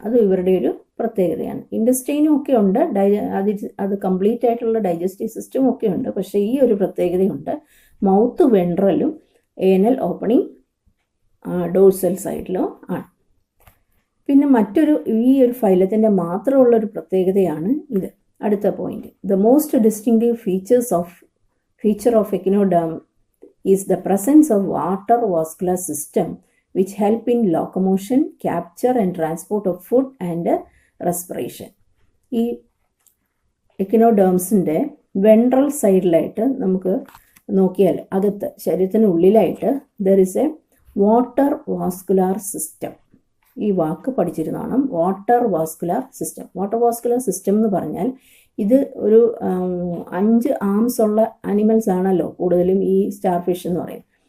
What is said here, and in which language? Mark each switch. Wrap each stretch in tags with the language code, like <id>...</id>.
<ml>അത് ഇവരുടെ ഒരു പ്രത്യേകതയാണ്. ഇൻഡസ്റ്റൈനും ഒക്കെ ഉണ്ട്, അത് കംപ്ലീറ്റ് ആയിട്ടുള്ള ഡൈജസ്റ്റീവ് സിസ്റ്റം ഒക്കെ ഉണ്ട്. പക്ഷേ ഈ ഒരു പ്രത്യേകതയുണ്ട്, മൗത്ത് വെൻട്രലും ഏനൽ ഓപ്പണിംഗ് ഡോഴ്സൽ സൈഡിലോ ആണ്. പിന്നെ ഈ ഒരു ഫൈലത്തിൻ്റെ മാത്രമുള്ളൊരു പ്രത്യേകതയാണ് ഇത്. അടുത്ത point,</ml> <en>The most distinctive feature of echinoderm is the presence of water vascular system which help in locomotion, capture and transport of food and respiration.</en> <ml>ഈ എക്കിനോഡേംസിൻ്റെ വെൻട്രൽ സൈഡിലായിട്ട് നമുക്ക് നോക്കിയാൽ അകത്ത് ശരീരത്തിനുള്ളിലായിട്ട്</ml> <en>There is a water vascular system.</en> <ml>ഈ വാക്ക് പഠിച്ചിരുന്നതാണ്, water vascular system. Water vascular system എന്ന് പറഞ്ഞാൽ ഇത് ഒരു 5 ആംസ് ഉള്ള ആനിമൽസ് ആണല്ലോ കൂടുതലും ഈ സ്റ്റാർ ഫിഷ് എന്ന് പറയും.</ml>